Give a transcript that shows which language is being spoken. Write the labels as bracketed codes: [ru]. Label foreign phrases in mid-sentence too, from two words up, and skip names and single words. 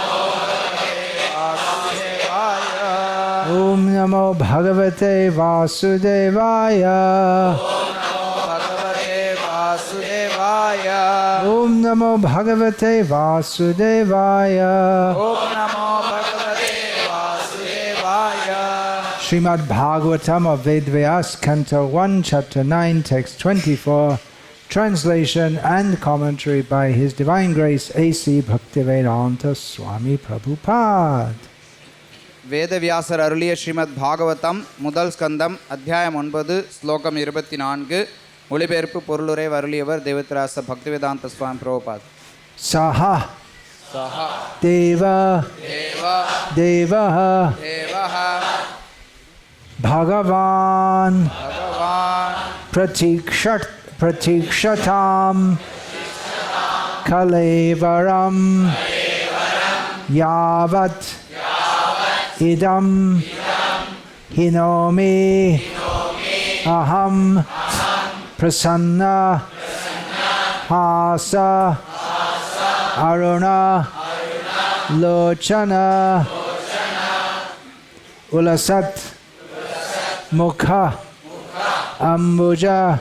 [sa] ॐ नमो भगवते वासुदेवाय. ॐ नमो भगवते वासुदेवाय. ॐ नमो भगवते वासुदेवाय. [en] Srimad Bhagavatam of Vedvyas, Canto 1, Chapter 9, Text 24, translation and commentary by His Divine Grace A.C. Bhaktivedanta Swami Prabhupada. [ta] வேதவியாசர் அருளிய ஸ்ரீமத் பாகவதம் முதல் ஸ்கந்தம் அத்தியாயம் 9 ஸ்லோகம் 24 மொழிபெயர்ப்பு பொருளுரை அருளியவர் தேவத்ராச பக்திவேதாந்த சுவாமி பிரபுபாத். [sa] सह देव भगवान् प्रतीक्षताम् कलेवरं यावत् इदं हिनोमि अहं प्रसन्न हास अरुण लोचन उल्लसत् मुख अम्बुज